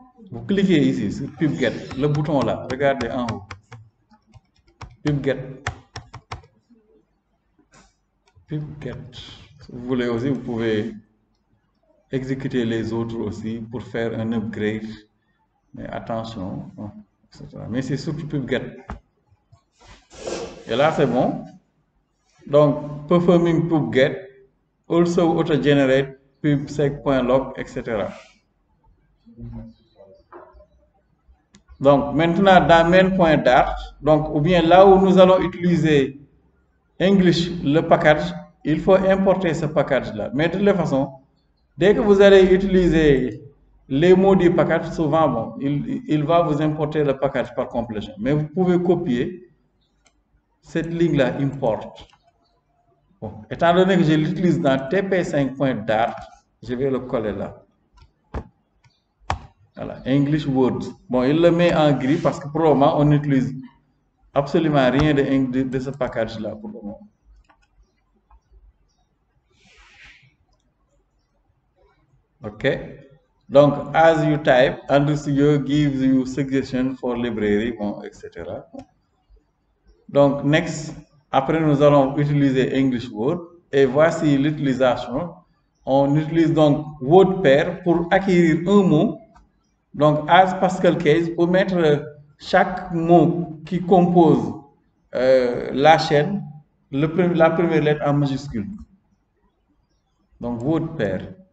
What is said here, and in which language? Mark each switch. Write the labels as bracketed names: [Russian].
[French] Vous cliquez ici sur pubget, le bouton là, regardez en haut. Pubget. Pubget. Si vous voulez aussi, vous pouvez exécuter les autres aussi pour faire un upgrade. Mais attention, etc. Mais c'est surtout pubget. Et là, c'est bon. [English] Donc, performing pubget, also auto-generate pubsec.log, etc. [French] Donc, maintenant, dans main.dart, donc, ou bien là où nous allons utiliser English, le package, il faut importer ce package-là. Mais de toute façon, dès que vous allez utiliser les mots du package, souvent, bon, il va vous importer le package par complétion. Mais vous pouvez copier cette ligne-là, import. Bon, étant donné que je l'utilise dans tp5.dart, je vais le coller là. Voilà, English Words. Bon, il le met en gris parce que pour le moment, on n'utilise absolument rien de ce package-là pour le moment. OK. [English] Donc, as you type, Android Studio gives you suggestions for library, bon, etc. [French] Donc, next, après, nous allons utiliser English Word. Et voici l'utilisation. On utilise donc WordPair pour acquérir un mot. Donc, as Pascal Case, pour mettre chaque mot qui compose la chaîne, la première lettre en majuscule. Donc, WordPair.